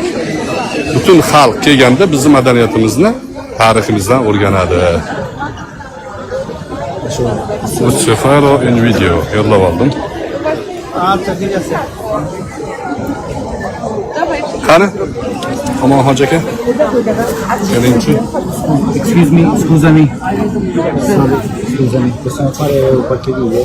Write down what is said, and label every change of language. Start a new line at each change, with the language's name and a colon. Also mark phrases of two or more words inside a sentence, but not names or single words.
Uzbek: Butun xalq kelganda bizning madaniyatimizni, tariximizdan o'rganadi. Safaro in video yo'llab oldim. Qani? Omon hoji aka. Keling-chi.
English: Excuse me,
Italian: scusami. Sorry, scusami. Possiamo fare qualche video?